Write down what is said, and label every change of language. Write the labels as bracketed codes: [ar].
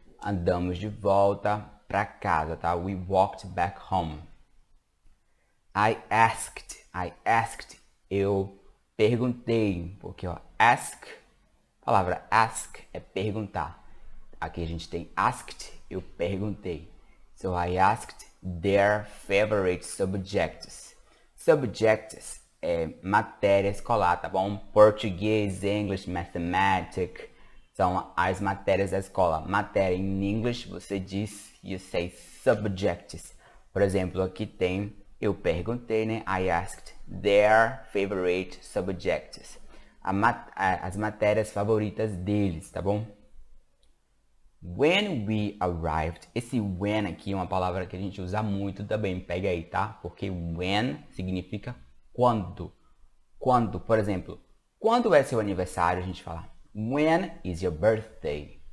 [pt] Andamos de volta para casa, tá? [en] We walked back home. I asked, [pt] eu perguntei, porque ask, a palavra ask é perguntar. Aqui a gente tem asked, eu perguntei. [en] So I asked their favorite subjects. Subjects [pt] matéria escolar, tá bom? Português, English, Mathematics, são as matérias da escola. Matéria em inglês, você diz, [en] you say subjects. [pt] Por exemplo, aqui tem, eu perguntei, né? [en] I asked their favorite subjects. [pt] As matérias favoritas deles, tá bom? [en] When we arrived, [pt] esse when aqui é uma palavra que a gente usa muito também, pega aí, tá? Porque when significa quando. Quando, por exemplo, quando é seu aniversário, a gente fala [en] when is your birthday?